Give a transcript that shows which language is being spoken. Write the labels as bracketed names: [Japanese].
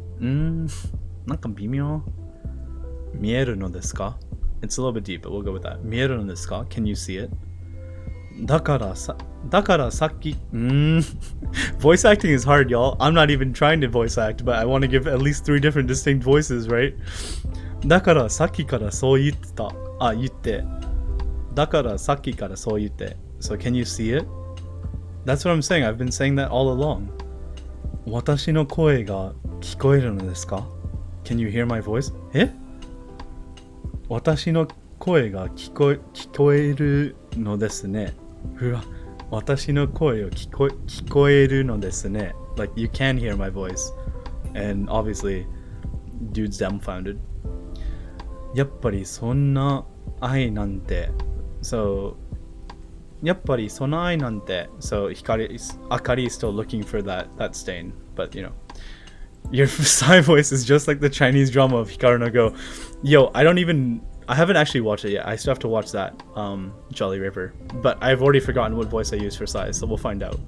[Japanese] なんか微妙。見えるのですか? [English] It's a little bit deep, but we'll go with that. [Japanese] 見えるのですか? [English] Can you see it? [Japanese] だからさっき [English] Voice acting is hard, y'all. I'm not even trying to voice act, but I want to give at least 3 different distinct voices, right? [Japanese] だからさっきからそう言ってた。言って。だからさっきからそう言って。 [English] So can you see it? That's what I'm saying. I've been saying that all along. [Japanese] 私の声が聞こえるのですか? [English] Can you hear my voice? [Japanese] 私の声が聞こえるのですね。うわ、私の声を聞こえるのですね。 [English] Like, you can hear my voice. And obviously, dude's dumbfounded. [Japanese] やっぱりそんな愛なんて。So, やっぱりそんな愛なんて。 [English] So, Akari is still looking for that stain. But, you know. Your Psy voice is just like the Chinese drama of Hikaru no Go. Yo, I haven't actually watched it yet. I still have to watch that, Jolly River. But I've already forgotten what voice I use for Psy, so we'll find out.